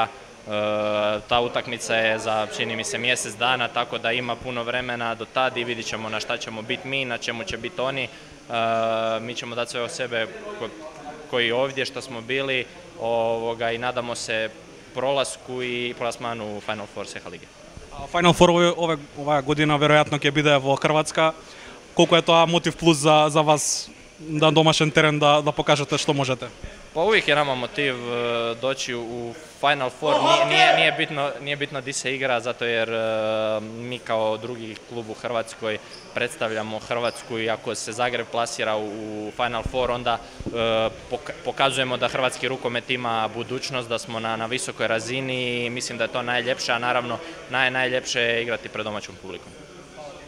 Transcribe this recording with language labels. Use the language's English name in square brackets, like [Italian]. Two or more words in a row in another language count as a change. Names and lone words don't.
[Croatian] Ta utakmica je za, čini mi se, mjesec dana, tako da ima puno vremena do tad i vidit ćemo na šta ćemo biti mi, na čemu će biti oni. Mi ćemo dati sve od sebe koji ovdje što smo bili i nadamo se prolasku i plasmanu u Final Four Seha Lige. [Macedonian] Final Four ова година веројатно ќе биде во Хрватска. Колку е тоа мотив плюс за вас на домашен терен да покажете што можете? [Croatian] Pa uvijek je nama motiv doći u Final Four, nije bitno di se igra, zato jer mi kao drugi klub u Hrvatskoj predstavljamo Hrvatsku i ako se Zagreb plasira u Final Four, onda pokazujemo da hrvatski rukomet ima budućnost, da smo na visokoj razini i mislim da je to najljepše, a naravno najljepše je igrati pred domaćom publikom.